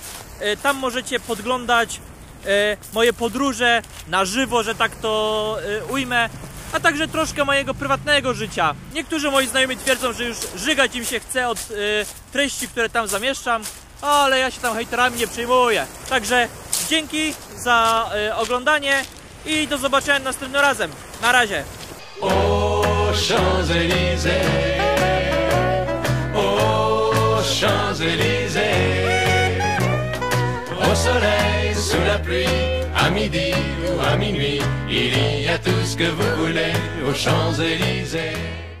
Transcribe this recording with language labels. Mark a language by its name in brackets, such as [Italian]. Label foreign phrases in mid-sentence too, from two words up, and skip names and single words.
[Polish] Tam możecie podglądać moje podróże na żywo, że tak to ujmę, a także troszkę mojego prywatnego życia. Niektórzy moi znajomi twierdzą, że już żygać im się chce od treści, które tam zamieszczam, ale ja się tam hejterami nie przejmuję. Także dzięki za oglądanie i do zobaczenia następnym razem. Na razie. [French] Aux Champs-Élysées, aux Champs-Élysées, au soleil, sous la pluie, à midi ou à minuit, il y a tout ce que vous voulez aux Champs-Élysées.